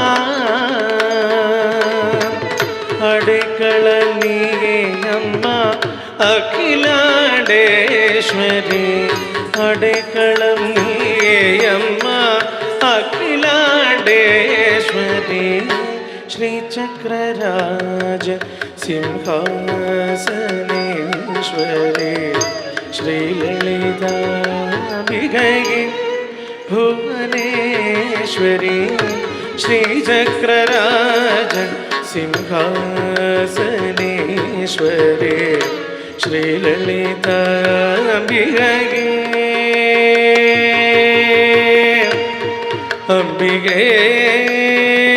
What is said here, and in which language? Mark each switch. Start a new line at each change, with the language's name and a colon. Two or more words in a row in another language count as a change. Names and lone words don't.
Tamil: அடைக்கலம் நீயே அம்மா அகிலாண்டேஸ்வரி அடைக்கலம் நீயே அம்மா அகிலாண்டேஸ்வரி
Sanskrit: श्रीचक्रराज सिंहासनेश्वरी श्रीललिताम्बिके भुवनेश्वरी श्रीचक्रराज सिंहासनेश्वरी श्रीललिताम्बिके अम्बिके